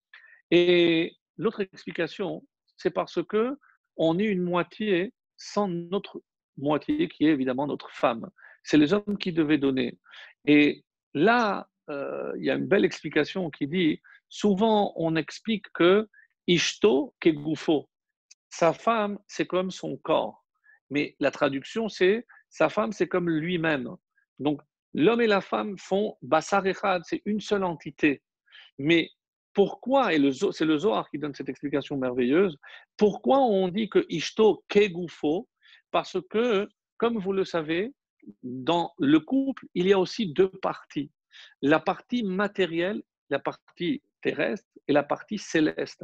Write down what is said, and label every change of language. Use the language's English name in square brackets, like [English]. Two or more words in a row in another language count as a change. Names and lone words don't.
[French] Et l'autre explication, c'est parce que on est une moitié sans notre moitié, qui est évidemment notre femme. C'est les hommes qui devaient donner. Et là, il y a une belle explication qui dit, souvent on explique que [Hebrew] אשתו כגופו, [French] sa femme, c'est comme son corps. Mais la traduction, c'est sa femme, c'est comme lui-même. Donc, l'homme et la femme font [Hebrew] בשר אחד, [French] c'est une seule entité. Mais pourquoi, et c'est le Zohar qui donne cette explication merveilleuse, pourquoi on dit que [Hebrew] אשתו כגופו? [French] Parce que, comme vous le savez, dans le couple, il y a aussi deux parties. La partie matérielle, la partie terrestre et la partie céleste.